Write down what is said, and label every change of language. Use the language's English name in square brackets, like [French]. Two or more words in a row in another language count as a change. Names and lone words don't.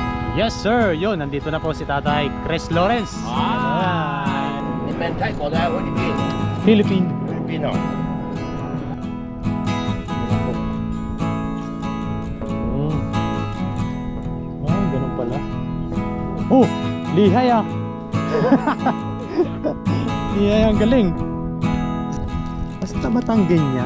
[English] Yes sir, [Filipino] yun, nandito na po si Tatay Chris Lawrence. [Chinese] Ah. 你们泰国的菲律宾 Philippine. 菲律宾哦。 [Filipino] Oh, ganun pala. Oh, lihay ah. Lihay, ang galing. Basta Batanggay niya.